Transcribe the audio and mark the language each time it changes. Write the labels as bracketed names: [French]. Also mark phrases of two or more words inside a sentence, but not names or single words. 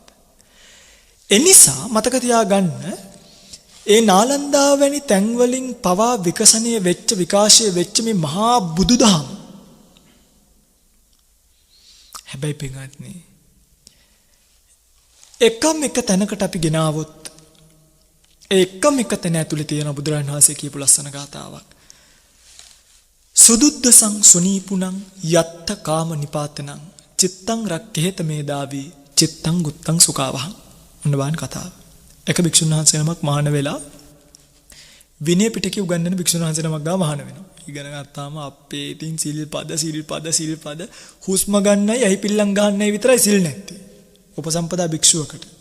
[Sinhala] ඒ නිසා මතක තියාගන්න ඒ නාලන්දාව වැනි තැන්වලින් පවා විකසනය වෙච්ච විකාශය වෙච්ච මේ මහා බුදුදහම. හැබැයි පින්වත්නි එකම එක තැනකට අපි ගෙනාවොත් එකම එක තැන ඇතුලේ තියෙන බුදුරජාණන් වහන්සේ කියපු ලස්සන ගාථාවක්. [Pali] සුදුද්දසං සුනීපුනං යත්ත කාම නිපාතනං චිත්තං රක්ඛේත මේදාවි චිත්තං ගුත්තං සුඛාවහං. [Sinhala] ඔන්න බලන්න කතාව. එක භික්ෂුන් වහන්සේ නමක් මහාන වෙලා විනය පිටකේ උගන්වන භික්ෂුන් වහන්සේ නමක් ගාව මහාන වෙනවා. ඉගෙන ගත්තාම අපේ ඉතින් සිල්පද හුස්ම ගන්නයි ඇහි පිල්ලම් ගන්නයි විතරයි සිල් නැත්තේ. උපසම්පදා භික්ෂුවකට.